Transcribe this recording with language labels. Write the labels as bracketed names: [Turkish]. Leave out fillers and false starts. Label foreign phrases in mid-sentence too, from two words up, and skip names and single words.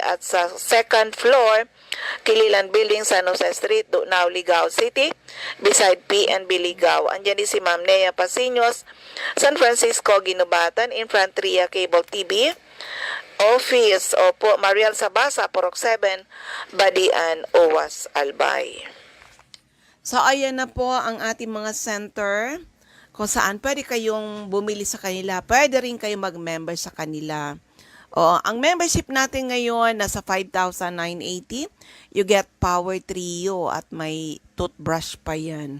[Filipino] At sa second floor, Kililan Building, San Jose Street, Dunao, Ligao City, beside PNB Ligao. Andyan din si Ma'am Nea Pasinos, San Francisco, Ginubatan, Infantria Cable TV Office. Opo, Mariel Sabasa, Purok 7, Badian, Owas, Albay. So, ayan na po ang ating mga center kung saan pwede kayong bumili sa kanila. Pwede rin kayo mag-member sa kanila. O, ang membership natin ngayon nasa 5,980. [English] You get [Filipino] Power Trio at may toothbrush pa yan.